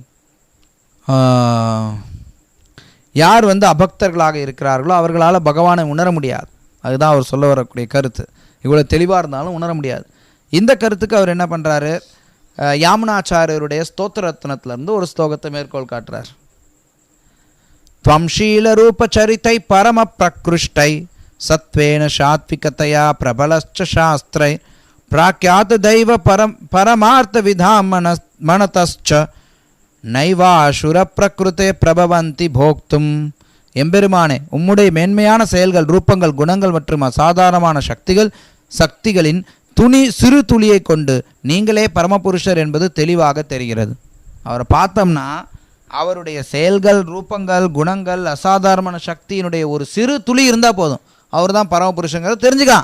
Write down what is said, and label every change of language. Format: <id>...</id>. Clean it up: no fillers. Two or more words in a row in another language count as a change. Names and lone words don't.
<ta>யார் அபக்தர்களாக இருக்கிறார்களோ அவர்களால் பகவானை உணர முடியாது. அதுதான் அவர் சொல்ல வரக்கூடிய கருத்து. இவ்வளோ தெளிவாக இருந்தாலும் உணர முடியாது. இந்த கருத்துக்கு அவர் என்ன பண்ணுறாரு? யாமுனாச்சாரியருடைய ஸ்தோத்திர ரத்னத்திலிருந்து ஒரு ஸ்லோகத்தை மேற்கோள் காட்டுறார்.</ta> <sa>त्वंशील रूप चरितै परम प्रकृष्टै सत्वेन सात्विकतया प्रबलश्च शास्त्रै प्राख्यात दैव परमार्थ विधाम मनतश्च नैवाशुर प्रकृते प्रभवन्ति भोक्तुम.</sa> <ta>எம்பெருமானே, உம்முடைய மேன்மையான செயல்கள், ரூபங்கள், குணங்கள் மற்றும் அசாதாரணமான சக்திகளின் சிறு துளியை கொண்டு நீங்களே பரமபுருஷர் என்பது தெளிவாக தெரிகிறது. அவரை பார்த்தோம்னா அவருடைய செயல்கள், ரூபங்கள், குணங்கள், அசாதாரணமான சக்தியினுடைய ஒரு சிறு துளி இருந்தால் போதும், அவர் தான் பரமபுருஷங்கிறது தெரிஞ்சுக்கலாம்.</ta>